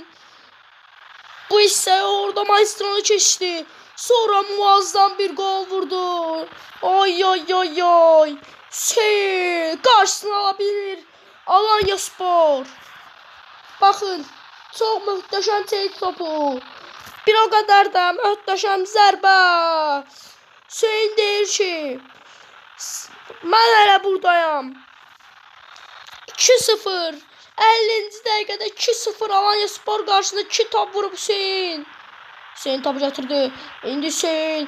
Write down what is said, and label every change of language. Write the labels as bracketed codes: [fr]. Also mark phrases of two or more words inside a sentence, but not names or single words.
[tr] Bu ise orada Maestro'nu geçti. Sonra muazzam bir gol vurdu. Oy. Karşısına alabilir Alanyaspor. Bakın çok muhteşem çekti topu. [az] Bir o kadar da möhtəşəm zərbə. Hüseyin deyir ki, mən hələ buradayam. 2-0. 50-ci dəqiqədə 2-0 Alanyaspor qarşısında 2 top vurub Hüseyin. Hüseyin topu götürdü. İndi Hüseyin.